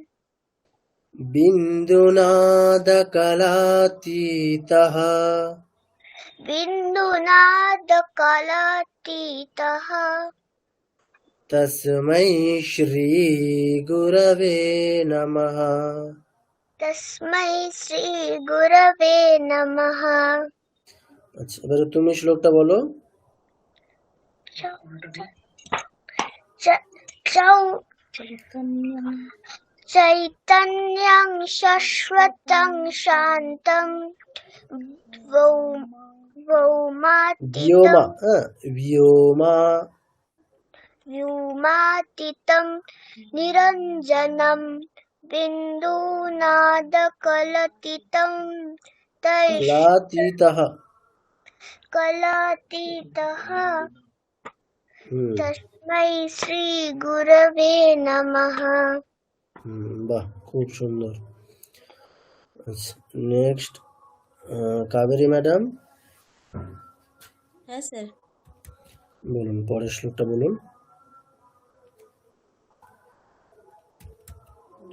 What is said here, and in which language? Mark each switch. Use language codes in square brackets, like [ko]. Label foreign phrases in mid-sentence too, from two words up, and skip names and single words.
[sa] बिन्दुनादकलातीतः बिन्दुनादकलातीतः तस्मै श्रीगुरवे नमः। तस्मै श्रीगुरवे नमः। [bn] আচ্ছা, এবারে তুমি শ্লোকটা বলো। [sa] চৈতন্যং শাশ্বতং শান্তং व्योमातीतं निरञ्जनं बिन्दुनादकलातीतं कलातीतः तस्मै श्रीगुरवे नमः। [bn] বাহ, খুব সুন্দর। আচ্ছা, নেক্সট কাবেরী ম্যাডাম। হ্যাঁ স্যার। বলুন, পরের শ্লোকটা বলুন।